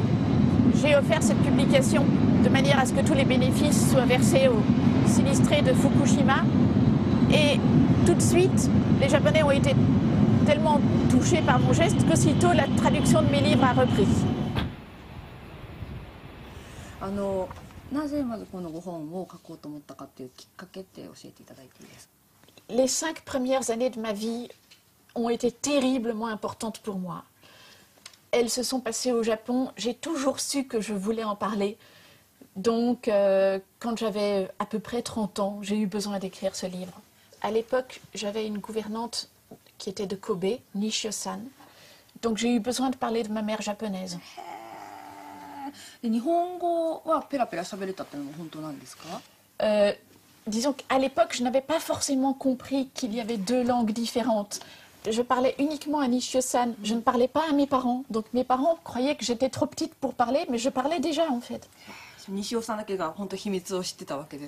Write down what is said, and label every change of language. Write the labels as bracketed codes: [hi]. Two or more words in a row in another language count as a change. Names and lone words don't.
[fr] J'ai offert cette publication de manière à ce que tous les bénéfices soient versés aux sinistrés de Fukushima. Et tout de suite, les Japonais ont été tellement touchés par mon geste qu'aussitôt la traduction de mes livres a repris. [ja] なぜまずこのご本を書こうと思ったかっていうきっかけって教えていただいていいですか？ [fr] Les 5 premières années de ma vie ont été terriblement importantes pour moi. Elles se sont passées au Japon. J'ai toujours su que je voulais en parler. Donc, quand j'avais à peu près 30 ans, j'ai eu besoin d'écrire ce livre. À l'époque, j'avais une gouvernante qui était de Kobe, Nishio-san. Donc, j'ai eu besoin de parler de ma mère japonaise. [ja] 日本語はペラペラ喋れたっていうのも本当なんですか？ [fr] Disons qu'à l'époque, je n'avais pas forcément compris qu'il y avait 2 langues différentes. Je parlais uniquement à Nishio-san, je ne parlais pas à mes parents. Donc mes parents croyaient que j'étais trop petite pour parler, mais je parlais déjà en fait. [ja] 西尾さんだけが本当秘密を知ってたわけです